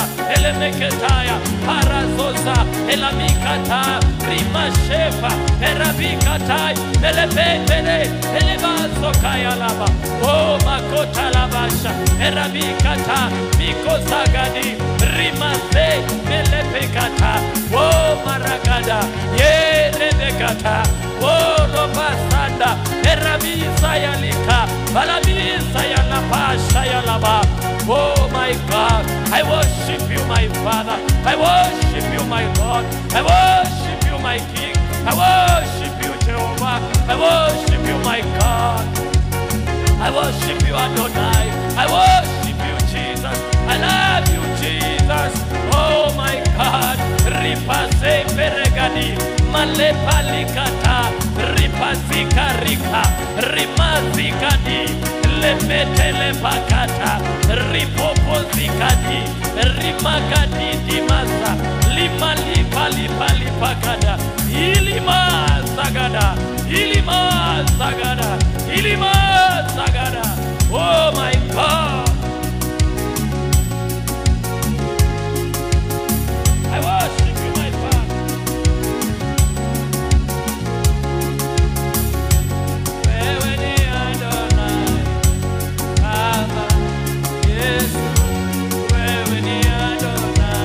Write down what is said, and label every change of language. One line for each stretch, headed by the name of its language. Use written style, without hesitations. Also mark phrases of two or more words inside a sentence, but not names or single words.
English: elebeke taya, parazosa, elamikata, rimashefa, erabikatai, elebei pele, elebazo kaya laba, o makota labasha, erabikata, miko sagadi, rimase, melepekata, o maragada, ye lebekata, o lobasanda, erabisa yalika, balabisa yalapasha yalaba. Oh my God, I worship you, my Father. I worship you, my Lord. I worship you, my King. I worship you, Jehovah. I worship you, my God. I worship you, Adonai. I worship you, Jesus. I love you, Jesus. Oh my God. Ripase peregadi, malepalikata, ripazika rika, rimazikadi, lepetele pakata, ripopozikadi, rimakadi dimasa, limalipalipalipakada, ilima sagada, ilima sagada, ilima sagada. Oh my God, I worship you, my Father.
Swahili: Wewe ni Adonai, Baba Yesu. Wewe ni Adonai.